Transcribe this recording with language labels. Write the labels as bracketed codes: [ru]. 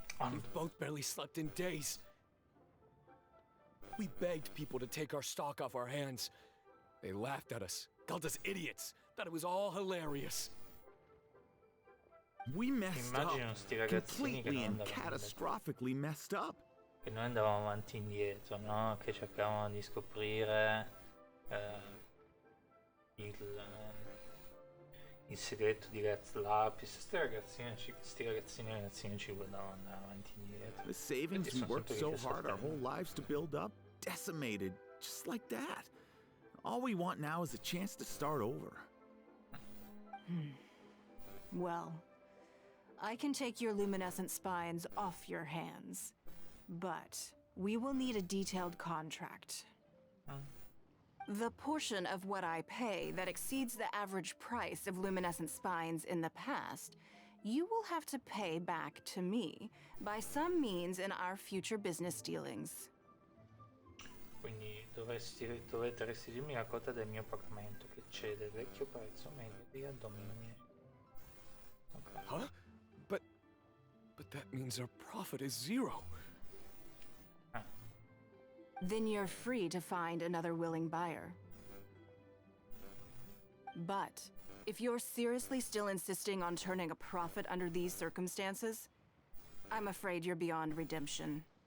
[en] We've both barely slept in days. We begged people to take our stock off our hands. They laughed at us, called us idiots, thought it was all hilarious. We messed up, completely and catastrophically messed up. [it] Che noi andavamo avanti e indietro, no? Che cercavamo di scoprire il segreto di Raz Lapis. Sti ragazzini ci guardavano andare avanti e indietro. [en] The savings we worked so hard our whole lives to build up, decimated, just like that. All we want now is a chance to start over. Well, I can take your luminescent spines off your hands, but we will need a detailed contract. The portion of what I pay that exceeds the average price of luminescent spines in the past, you will have to pay back to me by some means in our future business dealings. [it] Quindi dovete restituirmi la quota del mio pagamento che cede il vecchio prezzo medio di addomini. [en] Okay. Huh? But that means our profit is zero. Then you're free to find another willing buyer. But if you're seriously still insisting on turning a profit under these circumstances, I'm afraid you're beyond redemption.